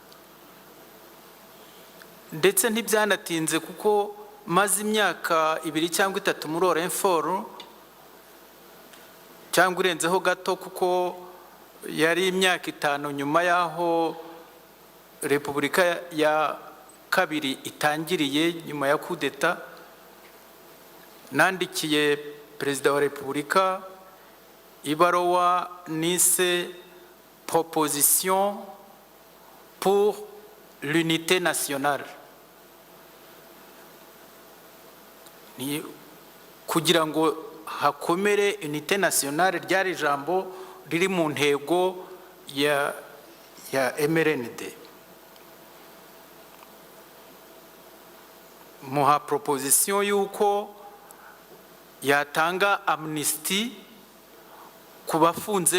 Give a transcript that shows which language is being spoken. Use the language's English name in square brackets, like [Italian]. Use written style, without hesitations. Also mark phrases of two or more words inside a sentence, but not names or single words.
[Kinyarwanda] ndetse ntibyanatinze kuko maze imyaka 2 cyangwa 3 muri Orenfor, cyangwa irenzeho gato, kuko yari imyaka 5 nyuma yaho Repubulika ya kabiri itangiriye nyuma ya [French] coup d'etat. [Kinyarwanda] Nandikiye Perezida wa Repubulika ibaruwa nise Proposition pour l'unité nationale, ni kugira ngo hakomere [French] unité nationale. [Kinyarwanda] Ryari ijambo riri mu ntego ya MRND. Muha proposition yuko yatanga amnesty ku bafunze